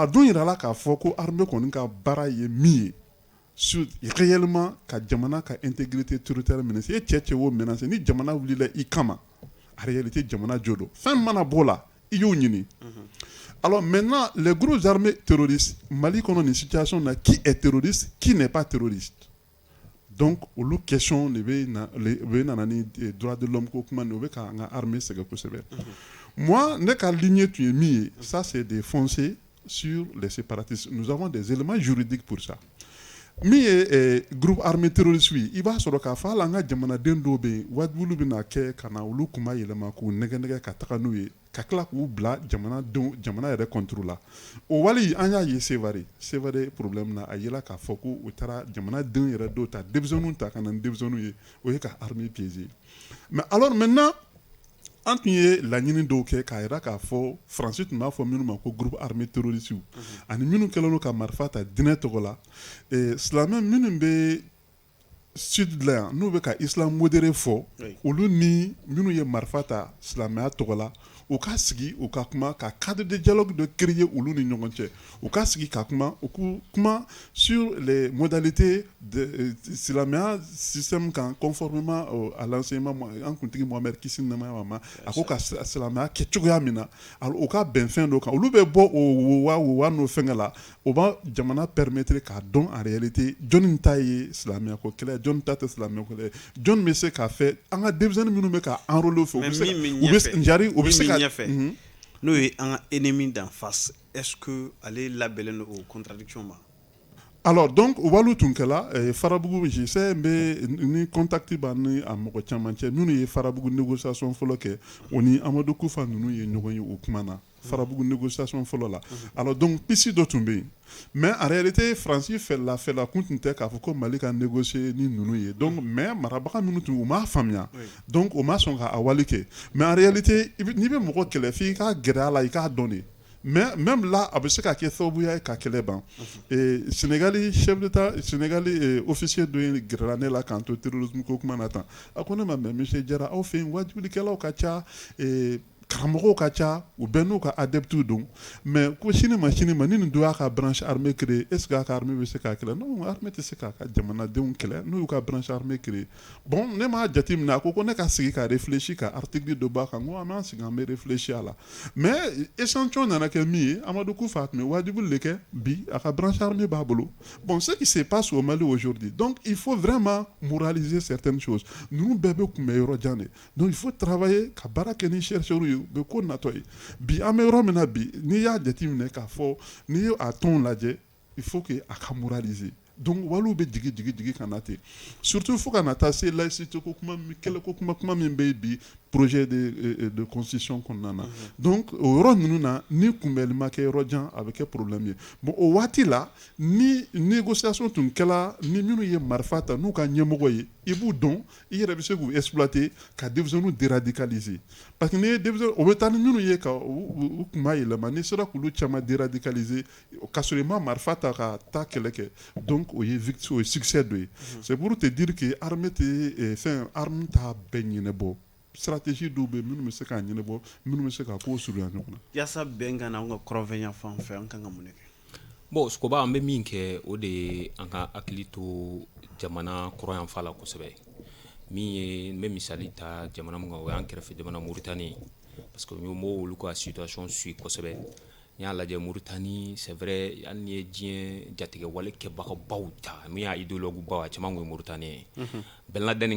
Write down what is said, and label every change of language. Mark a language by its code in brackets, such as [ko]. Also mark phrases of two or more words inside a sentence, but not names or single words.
[bm] dun yira la k'a fɔ ko armée kɔni ka baara ye min ye [fr] sur réellement [bm] ka jamana ka [fr] intégrité territoriale menacer [bm] e cɛ o menacer ni jamana wulila i kama [fr] en réalité [bm] jamana jo don fɛn mana b'o la i y'o ɲini [fr] alors maintenant les groupes armés terroristes [bm] Mali kɔnɔ nin situation na [fr] qui est terroriste qui n'est pas terroriste [bm] donc olu [fr] question de [bm] bɛ nana ni [fr] droit de l'homme [bm] ko kuma ni o bɛ ka an ka armée sɛgɛn kosɛbɛ moi ne ka ligne tun ye min ye [fr] ça c'est de foncer sur les séparatistes nous avons des éléments juridiques pour ça [bm] min ye [fr] groupe armé terroriste [bm] yi i b'a sɔrɔ k'a fɔ hali an ka jamanaden dɔw bɛ yen wajulu bɛ na kɛ ka na olu kuma yɛlɛma k'u nɛgɛ ka taga n'u ye ka tila k'u bila jamana yɛrɛ contre la o wali an y'a ye Sevare problème na a yela k'a fɔ ko u taara jamanaden yɛrɛ dɔw ta denmisɛnninw ta ka na ni denmisɛnninw ye o ye ka [fr] armée piéger mais alors maintenant [bm] an tun ye laɲini dɔw kɛ k'a jira k'a fɔ Faransi tun b'a fɔ minnu ma ko [fr] groupe armé terroriste [bm] ani minnu kɛlen don ka marifa ta diinɛ tɔgɔ la silamɛ minnu bɛ sud la yan n'u bɛ ka [fr] islam modéré [bm] fɔ olu ni minnu ye marifa ta silamɛya tɔgɔ la u ka sigi u ka kuma ka [fr] cadre de dialogue de [bm] créer olu ni ɲɔgɔn cɛ u ka sigi ka kuma u k'u kuma [fr] sur les modalités de [bm] silamɛya système kan [fr] conformément à l'enseignement [bm] an kuntigi Mohamed kisi ni nɛɛmaya b'a ma a ko ka silamɛya kɛ cogoya min na u ka bɛn fɛn dɔ kan olu bɛ bɔ o wa n'o fɛngɛ la o b'a jamana permettre k'a dɔn [fr] en réalité [bm] jɔnni ta ye silamɛya ko kɛlɛ jɔnni ta tɛ silamɛya ko kɛlɛ jɔnni bɛ se k'a fɛ an ka denmisɛnnin minnu bɛ ka enrôler fɛ u bɛ se ka n'o ye an ka [fr] ennemi d'en face est-ce que [bm] ale labɛnnen don o contradiction ma [fr] alors donc [bm] walu tun kɛla farabugu j'essaie ni contact b'a ni a mɔgɔ caman cɛ minnu ye farabugu négociation fɔlɔ kɛ o ni Amadu Kufa ninnu ye ɲɔgɔn ye o kuma na farabugu négociation fɔlɔ la [fr] alors donc [bm] pisi dɔ tun bɛ yen [fr] mais en réalité [bm] France fɛla kun tun tɛ k'a fɔ ko Mali ka négocier ni ninnu ye donc mais marabaga minnu tun u m'a faamuya donc o ma sɔn ka a wali kɛ [fr] mais en réalité [bm] n'i bɛ mɔgɔ kɛlɛ f'i ka gɛrɛ a la i k'a dɔn de [fr] mais même là [bm] a bɛ se ka kɛ sababuya ye ka kɛlɛ ban Sénégali [fr] chef d'état [bm] Sénégali officier dɔ ye gɛrɛla ne la k'an to terrorisme ko kuma na tan a ko ne ma [fr] mais monsieur [bm] Jara aw fɛ yen wajibilikɛlaw ka ca karamɔgɔw ka ca u bɛɛ n'u ka adeptes don mais ko sini ma ni nin dɔ y'a ka [fr] branche armée créer est ce que [bm] a ka armée bɛ se k'a kɛlɛ [fr] non armée [bm] tɛ se k'a ka jamanadenw kɛlɛ n'u y'u ka [fr] branche armée créer [bm] bon ne m'a jateminɛ a ko ne ka sigi ka réfléchir ka article dɔ b'a kan n ko an b'an sigi an bɛ réfléchir a la [fr] mais échantillon [bm] nana kɛ min ye Amadou Koufa tun bɛ wajibi de kɛ bi a ka [fr] branche armée [bm] b'a bolo [fr] bon ce qui se passe au Mali aujourd'hui donc il faut vraiment moraliser certaines choses [bm] ninnu bɛɛ bɛ kunbɛ yɔrɔ jan de [fr] donc il faut travailler [bm] ka baara kɛ ni chercheurs ye bɛ ko natɔ ye bi an bɛ yɔrɔ min na bi n'i y'a jateminɛ k'a fɔ n'i ye a tɔn lajɛ [fr] il faut que [bm] a ka moraliser donc waliw bɛ jigi ka na ten surtout fo ka na taa se laïcité ko kuma kɛlɛ ko kuma min bɛ bi [fr] projet de constitution [bm] kɔnɔna na donc o yɔrɔ ninnu na ni kunbɛli ma kɛ yɔrɔ jan a bɛ kɛ problème ye bon o waati la ni négociation tun kɛla ni minnu ye marifa ta n'u ka ɲɛmɔgɔ ye i b'u dɔn i yɛrɛ bɛ se k'u exploiter ka denmisɛnninw déradicaliser [fr] parce que [bm] ni ye denmisɛnnin o bɛ taa ni minnu ye ka u kun b'a yɛlɛma n'i sera k'olu caman déradicaliser k'a sɔrɔ i ma marifa ta ka taa kɛlɛ kɛ donc o ye succès dɔ ye [fr] c'est pour te dire que armée [bm] tɛ fɛn arme t'a bɛɛ ɲɛnabɔ stratégie dɔw bɛ minnu bɛ se k'a ɲɛnabɔ minnu bɛ se k'a ko surunya ɲɔgɔn na yaasa bɛn ka na an ka kɔrɔnfɛnya fan fɛ an kan ka mun de kɛ bon Skoba an bɛ min kɛ o de ye an ka hakili to jamana kɔrɔnyanfan la kosɛbɛ min ye n bɛ misali ta jamana min kan o y'an kɛrɛfɛ jamana Mauritanie [fr] parce que [bm] n y'o olu ka [fr] situation suit [bm] kosɛbɛ n y'a lajɛ Mauritanie [fr] c'est vrai [bm] hali n'i ye diɲɛ jatigɛ wale kɛbagabaw ta min y'a idéologue baw a caman tun ye Mauritanie ye Ben Laden